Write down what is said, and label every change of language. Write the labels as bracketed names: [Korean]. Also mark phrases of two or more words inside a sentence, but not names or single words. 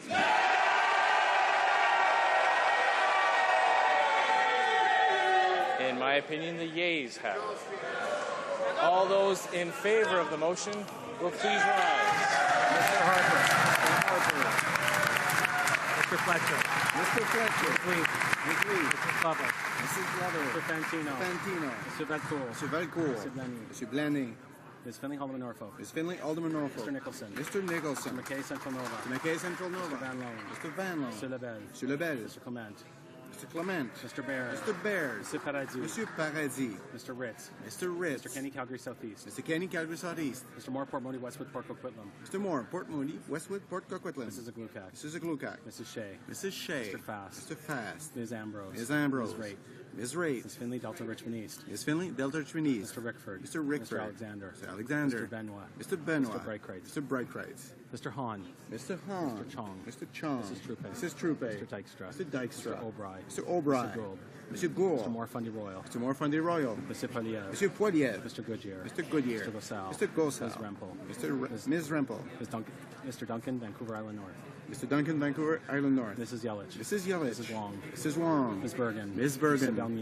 [English] In my opinion, the yeas have it. All those in favor of the motion will please rise. Mr. Harper. Mr. Fletcher. Mr. Fletcher. McLeod. Mrs. Glover. Mrs. Glover. Mr. Fantino. Fantino. Mr. Valcourt. Mr. Valcourt. Mr. Blaney. Mr. Blaney. Ms. Finley, Alderman Norfolk. Ms. Finley, Alderman Norfolk. Mr. Nicholson. Mr. Nicholson. Mr. McKay, Central Nova. Mr. McKay, Central Nova. Mr. Van Loan. Mr. Van Loan. Mr. Lebel. Mr. Lebel. Mr. Clement. Mr. Clement. Mr. Baird. Mr. Baird. Mr. Paradis. Mr. Paradis. Mr. Ritz. Mr. Ritz. Mr. Kenny, Calgary Southeast. Mr. Kenny, Calgary Southeast. Mr. Moore, Port Moody, Westwood, Port Coquitlam. Mr. Moore, Port Moody, Westwood, Port Coquitlam. Mrs. Aglukac. Mrs. Aglukac. Mrs. Shea. Mrs. Shea. Mr. Fast. Mr. Fast. Ms. Ambrose. Ms. Ambrose. Ms. Raitt. Ms. Raitt. Ms. Finley, Delta Richmond East. Ms. Finley, Delta Richmond East. Mr. Rickford. Mr. Rickford. Mr. Alexander. Mr. Alexander. Mr. Benoit. Mr. Benoit. Mr. Breitkreitz. Mr. Breitkreitz. Mr. Hahn. Mr. Hahn. Mr. Chong. Mr. Chong. Mrs. Troupe. Mrs. Troupe. Mr. Dykstra. Mr. Dykstra. Mr. O'Brien. Mr. O'Brien. Mr. Gould. Mr. Gould. Mr. Morfundy Royal. Mr. Morfundy Royal. Mr. Poliev. Mr. Poiliev. Mr. Goodyear. Mr. Goodyear. Mr. Gosal. Mr. Gosal. Ms. Rempel. Ms. Rempel. Mr. Duncan, Vancouver Island North. Mr. Duncan, Vancouver Island North. Mrs. Yelich. Mrs. Yelich. Mrs. Wong. Mrs. Wong. Ms. Bergen. Ms. Bergen. Mr.